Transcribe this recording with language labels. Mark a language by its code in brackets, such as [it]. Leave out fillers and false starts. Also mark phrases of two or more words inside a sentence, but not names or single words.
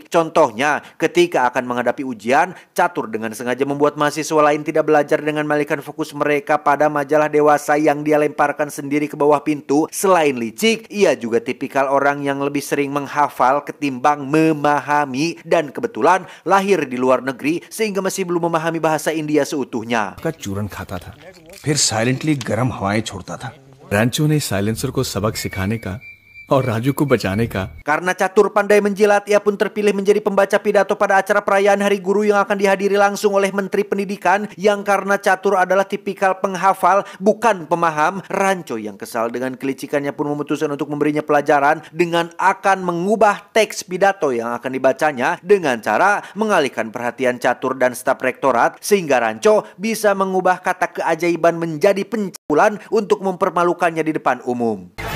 [id] Contohnya, ketika akan menghadapi ujian, Catur dengan sengaja membuat mahasiswa lain tidak belajar dengan mengalihkan fokus mereka pada majalah dewasa yang dia lemparkan sendiri ke bawah pintu. Selain licik, ia juga tipikal orang yang lebih sering menghafal ketimbang memahami, dan kebetulan lahir di luar negeri sehingga masih belum memahami bahasa India seutuhnya. [hi] का चूरन खाता था, फिर साइलेंटली गर्म हवाएं छोड़ता था। रैंचो ने साइलेंसर को सबक सिखाने का और राजू को बचाने का. [id] Karena Catur pandai menjilat, ia pun terpilih menjadi pembaca pidato pada acara perayaan Hari Guru yang akan dihadiri langsung oleh Menteri Pendidikan. Yang karena Catur adalah tipikal penghafal, bukan pemaham, Ranco yang kesal dengan kelicikannya pun memutuskan untuk memberinya pelajaran dengan akan mengubah teks pidato yang akan dibacanya dengan cara mengalihkan perhatian Catur dan staf rektorat, sehingga Ranco bisa mengubah kata keajaiban menjadi pencabulan untuk mempermalukannya di depan umum.